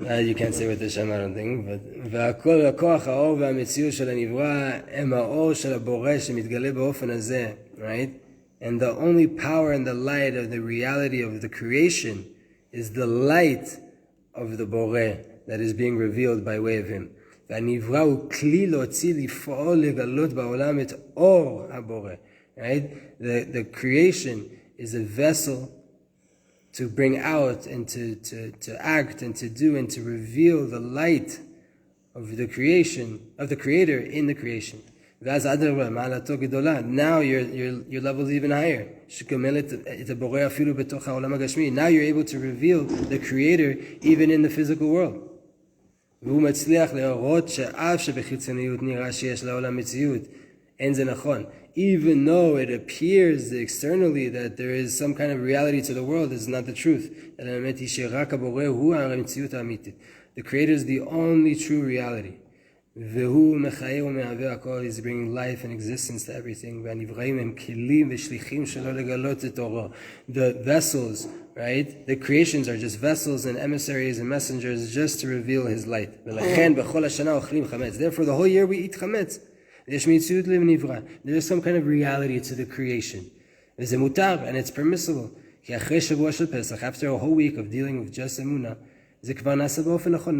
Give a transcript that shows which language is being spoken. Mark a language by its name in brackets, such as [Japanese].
[English] You can't say with the Shem, I don't think, but [Hebrew] והכל הכוח, האור והמציאות של הנברא הם האור של הבורא שמתגלה באופן הזה, [English] right? And the only power and the light of the reality of the creation is the light of the Boreh that is being revealed by way of him. [Hebrew] והנברא הוא כלי להוציא לפעול לגלות בעולם את אור הבורא, [English] right? The creation is a vessel to bring out and to act and to do and to reveal the light of the creation, of the Creator in the creation. [Hebrew] ואז אדרבה, מעלתו גדולה. [English] Now your level is even higher. [Hebrew] שכמל את הבורא אפילו בתוך העולם הגשמי. [English] Now you're able to reveal the Creator even in the physical world. [Hebrew] והוא מצליח להראות שאף שבחיצוניות נראה שיש לעולם מציאות. אין זה נכון. [English] Even though it appears externally that there is some kind of reality to the world, it's not the truth. [Hebrew] אלא האמת היא שרק הבורא הוא המציאות האמיתית. [English] The Creator is the only true reality. [Hebrew] והוא מחיה ומהווה הכל, [English] is bringing life and existence to everything. [Hebrew] והנבראים הם כלים ושליחים שלא לגלות את אורו. [English] The vessels, right? The creations are just vessels and emissaries and messengers just to reveal his light. [Hebrew] ולכן בכל השנה אוכלים חמץ. [English] Therefore the whole year we eat חמץ. [Hebrew] יש מציאות לנברא. [English] There is some kind of reality to the creation. [Hebrew] וזה מותר [English] and it's permissible. [Hebrew] כי אחרי שבוע של פסח, [English] after a whole week of dealing with just [Hebrew] אמונה, זה כבר נעשה באופן נכון.